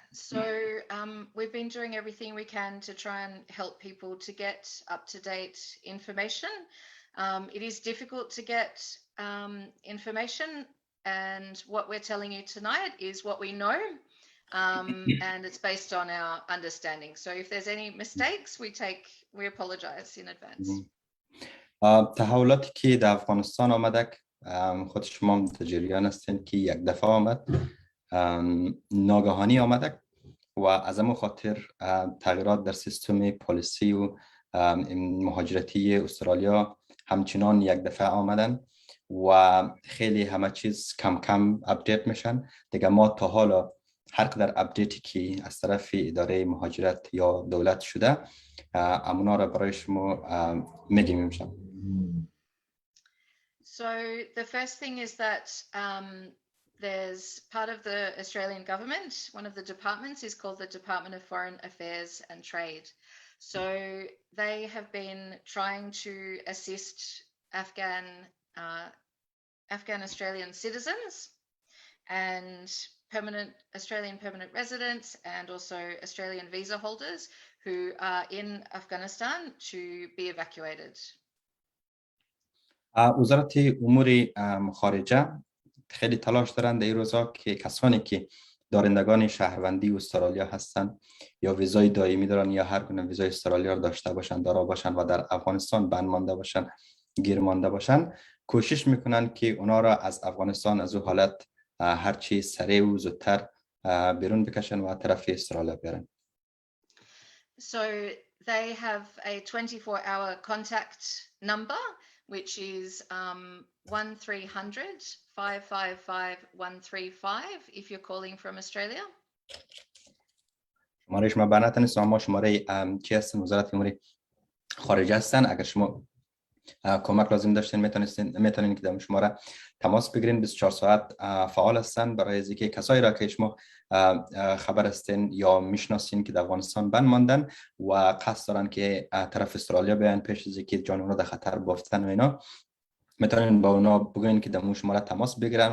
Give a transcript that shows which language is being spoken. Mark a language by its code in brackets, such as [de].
[en] So we've been doing everything we can to try and help people to get up-to-date information. It is difficult to get information, and what we're telling you tonight is what we know, and it's based on our understanding. So if there's any mistakes, we apologize in advance. [fa] تحولاتی که در افغانستان آمده خود شما متجریان هستین که یک دفعه آمد ناگهانی آمده و از همون خاطر تغییرات در سیستم پالیسی و مهاجرتی استرالیا همچنان یک دفعه آمدن و خیلی همه چیز کم کم اپدیت میشن. دیگه ما تا حالا هر قدر اپدیتی که از طرف اداره مهاجرت یا دولت شده امونا را برای شما میگیم امشب. [en] So the first thing is that there's part of the Australian government, one of the departments is called the Department of Foreign Affairs and Trade. So they have been trying to assist Afghan Australian citizens and Australian permanent residents and also Australian visa holders who are in Afghanistan to be evacuated. [fa] وزارت امور خارجه خیلی تلاش دارند در این روزا که کسانی که دارندگان شهروندی استرالیا هستند یا ویزای دائمی دارن یا هر گونه ویزای استرالیا رو داشته باشند دارا باشند و در افغانستان بند مانده باشند گیر مانده باشند کوشش میکنن که اونا را از افغانستان از اون حالت هرچی سریع و زودتر بیرون بکشن و طرف استرالیا بیارن. [en] So they have a 24-hour contact number which is 1300-555-135 if you're calling from Australia. [fa] شماره شما برنت نیست، اما شماره چی هستن؟ وزارت امور خارجه هستن. اگر شما کمک لازم داشتین میتونین که در شماره تماس بگیرین. 24 ساعت فعال هستن برای اینکه کسایی را که شما خبر هستین یا میشناسین که در افغانستان بند ماندن و قصد دارن که طرف استرالیا بیان پیش از اینکه جان اونا در خطر بافتن و اینا، میتونین با اونا بگوین که در شماره تماس بگیرن.